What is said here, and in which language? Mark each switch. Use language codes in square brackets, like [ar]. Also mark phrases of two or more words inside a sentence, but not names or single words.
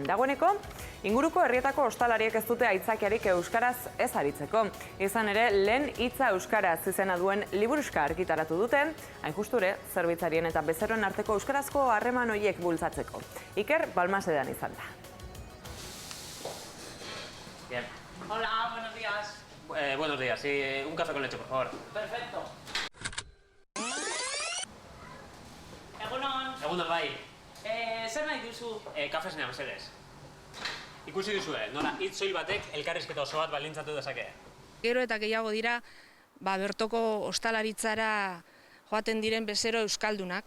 [eu] Dagoeneko, inguruko herrietako ostalariek ez dute aitzakiarik euskaraz ez aritzeko. Izan ere, lehen hitza euskaraz izena duen liburuxka argitaratu dute, hain justure, zerbitzarien eta bezeroen arteko euskarazko harreman horiek bultzatzeko. Iker Balmasedan izan da. [es] Bien. Hola, buenos días. Buenos días, sí, un café con leche, por favor. Perfecto. [eu] Egunon bai. Zer nahi duzu? Kafe zenean, mesedez. Ikusi duzue, nola hitz soil batek elkarrizketa oso bat baldintzatu dezake. Gero eta gehiago dira, bertoko ostalaritzara joaten diren bezero euskaldunak.